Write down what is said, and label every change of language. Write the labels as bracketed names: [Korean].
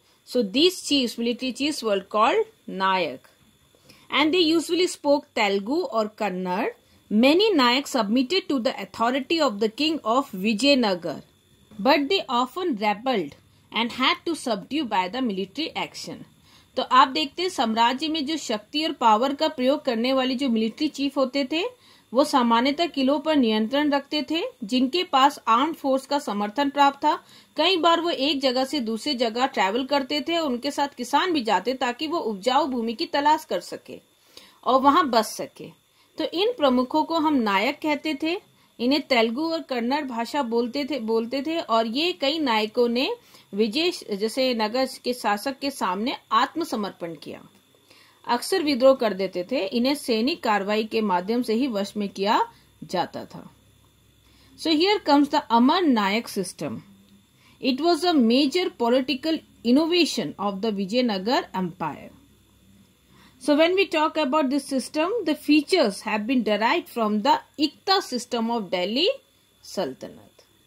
[English] So these chiefs, military chiefs, were called Nayak. And they usually spoke Telugu or Kannada. Many Nayaks submitted to the authority of the king of Vijayanagar, but they often rebelled and had to subdue by the military action. [Hindi] तो आप देखते हैं साम्राज्य में जो शक्ति और power का प्रयोग करने वाले जो मिलिट्री चीफ होते थे वो सामान्यतः किलों पर नियंत्रण रखते थे, जिनके पास आर्म्ड फोर्स का समर्थन प्राप्त था। कई बार वो एक जगह से दूसरी जगह ट्रैवल करते थे और उनके साथ किसान भी जाते ताकि वो उपजाऊ भूमि की तलाश कर सके और वहां बस सके। तो इन प्रमुखों को हम नायक कहते थे इन्हें तेलुगु और कन्नड़ भाषा बोलते थे और ये कई नायकों ने विजय जैसे नगर के शासक के सामने आत्मसमर्पण किया। अक्सर विद्रोह कर देते थे। इन्हें सैनिक कार्रवाई के माध्यम से ही वश में किया जाता था। [English] So here comes the Amar Nayak system. It was a major political innovation of the Vijayanagar Empire. So when we talk about this system, the features have been derived from the Ikta system of Delhi Sultanate.